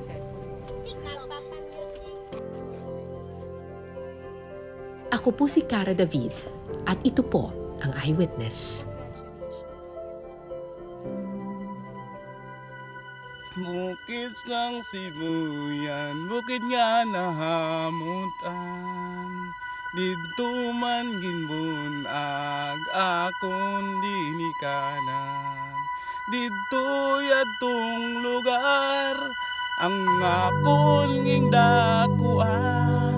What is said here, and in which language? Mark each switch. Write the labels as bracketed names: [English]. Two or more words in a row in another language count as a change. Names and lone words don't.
[Filipino] Ako po si Cara David at ito po ang Eyewitness. [Hiligaynon] Bukid ng Sibuyan, bukid nga nahamutan. Dito man ginbunag akon dinikanan. Dito yatong lugar ang akon nging dakuan.